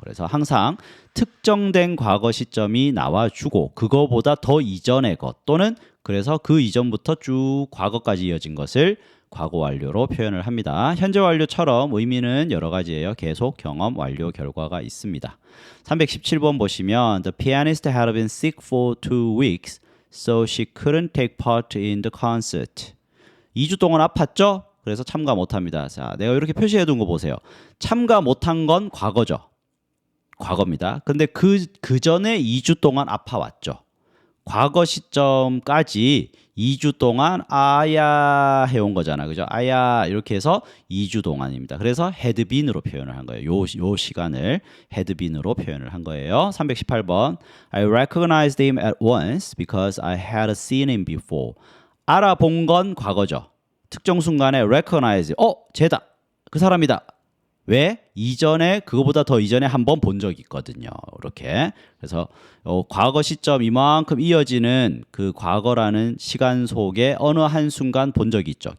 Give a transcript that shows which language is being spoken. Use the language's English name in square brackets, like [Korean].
[Korean] 그래서 항상 특정된 과거 시점이 나와주고 그거보다 더 이전의 것 또는 그래서 그 이전부터 쭉 과거까지 이어진 것을 과거 완료로 표현을 합니다. 현재 완료처럼 의미는 여러 가지예요. 계속, 경험, 완료, 결과가 있습니다. 317번 보시면 [English] The pianist had been sick for 2 weeks, so she couldn't take part in the concert. [Korean] 2주 동안 아팠죠? 그래서 참가 못합니다. 자, 내가 이렇게 표시해둔 거 보세요. 참가 못한 건 과거죠. 과거입니다. 근데 그 전에 2주 동안 아파왔죠. 과거 시점까지 2주 동안 아야 해온 거잖아. 그죠? 아야 이렇게 해서 2주 동안입니다. 그래서 had been으로 표현을 한 거예요. 요 시간을 had been으로 표현을 한 거예요. [English] 318번 I recognized him at once because I had seen him before. [Korean] 알아본 건 과거죠. 특정 순간에 recognize, 쟤다, 그 사람이다. 왜? 이전에 그거보다 더 이전에 한 번 본 적이 있거든요. 이렇게. 그래서 과거 시점 이만큼 이어지는 그 과거라는 시간 속에 어느 한 순간 본 적이 있죠.